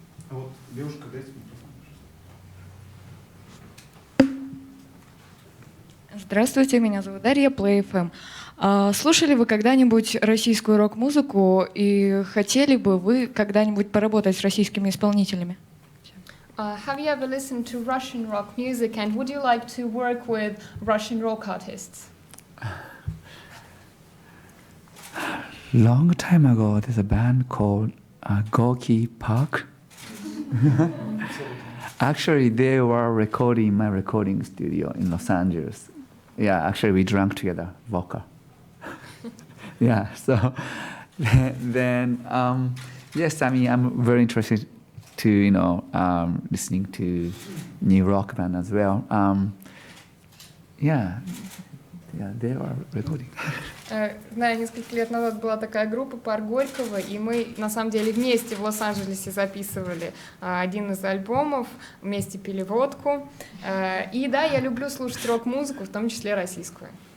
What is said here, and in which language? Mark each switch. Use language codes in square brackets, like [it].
[ru] А вот девушка, дайте микрофон. Здравствуйте, меня зовут Дарья, Play FM. Слушали вы когда-нибудь российскую рок-музыку и хотели бы вы когда-нибудь поработать с российскими исполнителями? [en] Have you ever listened to Russian rock music and would you like to work with Russian rock artists? Long time ago, there's a band called Gorky Park. Actually, they were recording in my recording studio in Los Angeles. Yeah, actually, we drank together vodka. Yeah, so then yes, I mean, I'm very interested to listening to new rock band as well. Yeah, they are recording. [ru] Знаю, несколько лет назад была такая группа «Парк Горького», и мы, на самом деле, вместе в Лос-Анджелесе записывали один из альбомов, вместе пили водку. И да, я люблю слушать рок-музыку, в том числе российскую.